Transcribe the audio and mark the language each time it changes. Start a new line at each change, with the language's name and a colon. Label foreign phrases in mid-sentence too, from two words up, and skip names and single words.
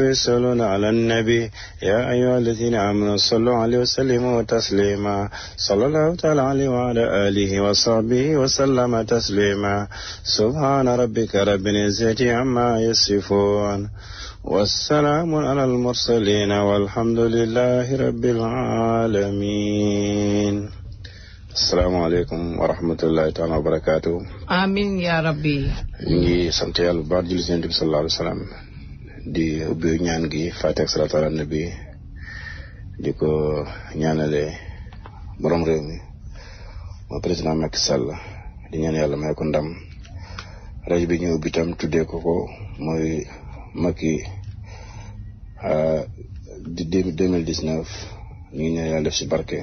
Arabic: يصلون على النبي يا أيها الذين آمنوا صلوا عليه وسلموا تسليما صلى الله تعالى عليه وعلى آله وصحبه وسلم تسليما سبحان ربك رب العزة عما يصفون والسلام على المرسلين والحمد لله رب العالمين السلام عليكم ورحمة الله تعالى وبركاته. آمين يا ربي.
Wolof: ñu ngi sant yàlla bu baax julli si Yonent bi
Arabic: صلى الله عليه وسلم
Wolof: di ubbi ñaan gi Faatiha ak
Arabic: الصلاة على النبي
Wolof: di ko ñaanale borom réew mi mooy président Macky Sall di ñaan yàlla may ko ndam rajo bi ñu ubbi tam tuddee ko mooy Macky 2019 ñu ngi ñaan yàlla def si barke.